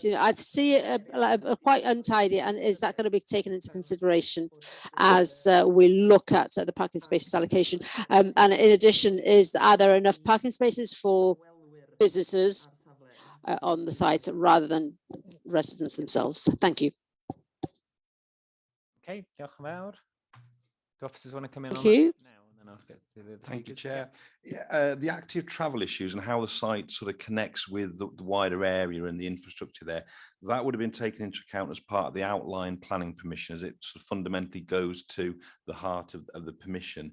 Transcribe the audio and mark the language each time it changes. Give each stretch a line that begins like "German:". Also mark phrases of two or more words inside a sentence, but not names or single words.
English: I see it quite untidy. And is that going to be taken into consideration as we look at the parking spaces allocation? And in addition, are there enough parking spaces for visitors on the site rather than residents themselves? Thank you.
Welsh: Okay, diolch yn fawr.
English: Do officers want to come in Thank on you. that now? And then I'll get to the Thank you, Chair. Yeah, the active travel issues and how the site sort of connects with the wider area and the infrastructure there, that would have been taken into account as part of the outline planning permission, as it sort of fundamentally goes to the heart of the permission.